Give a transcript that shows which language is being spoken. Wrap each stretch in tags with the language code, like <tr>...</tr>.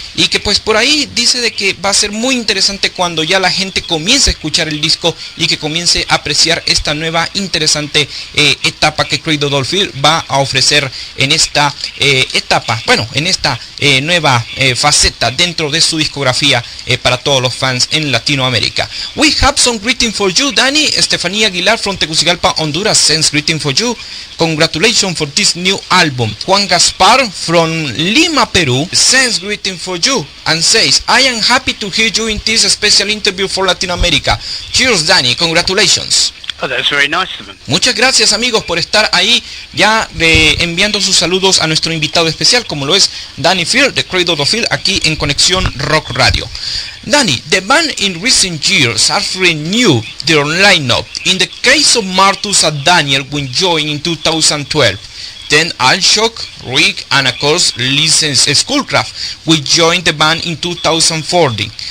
<es>Y que pues por ahí dice de que va a ser muy interesante cuando ya la gente comience a escuchar el disco y que comience a apreciar esta nueva interesante etapa que Cradle of Filth va a ofrecer en esta etapa, bueno, en esta nueva faceta dentro de su discografía para todos los fans en Latinoamérica.</es> <en>We have some greeting for you, Dani. Estefanía Aguilar from Tegucigalpa, Honduras sends greeting for you. Congratulations for this new album. Juan Gaspar from Lima, Peru sends greeting for you and says, I am happy to hear you in this special interview for Latin America. Cheers, Dani. Congratulations. Oh, that's very nice of them.</en> <es>Muchas gracias, amigos, por estar ahí ya enviando sus saludos a nuestro invitado especial, como lo es Dani Filth de Cradle of Filth, aquí en Conexión Rock Radio.</es> <en>Dani, the band in recent years has renewed their lineup. In the case of Martus and Daniel, when joined in 2012, then Alshok, Rick, and of course License Schoolcraft, we joined the band in 2014.</en>